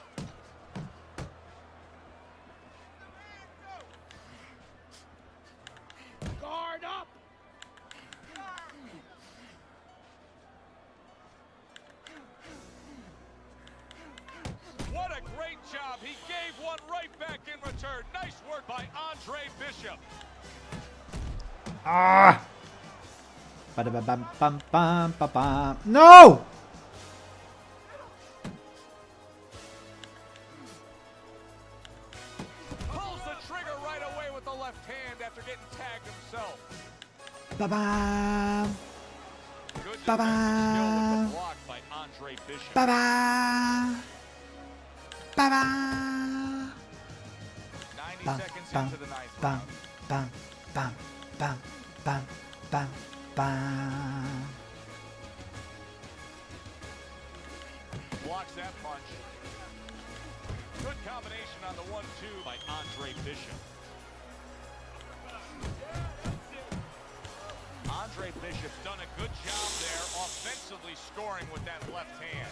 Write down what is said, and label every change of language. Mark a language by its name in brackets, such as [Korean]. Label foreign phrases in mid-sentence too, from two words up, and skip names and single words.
[English] Guard up. What a great job. He gave one right back in return. Nice work by Andre Bishop. Ah! Ba-da-ba-bam-bam-bam-bam-bam. No! Pulls the trigger right away with the left hand after getting tagged himself. Ba-bam! Good Ba-bam! skill with the block by Andre Bishop. Ba-bam! Ba-bam! 90 Bam, seconds bam, into the ninth bam, round. bam, bam, bam, bam, bam, bam. Blocks that punch. Good combination on the 1-2 by Andre Bishop. Andre Bishop's done a good job there offensively scoring with that left hand.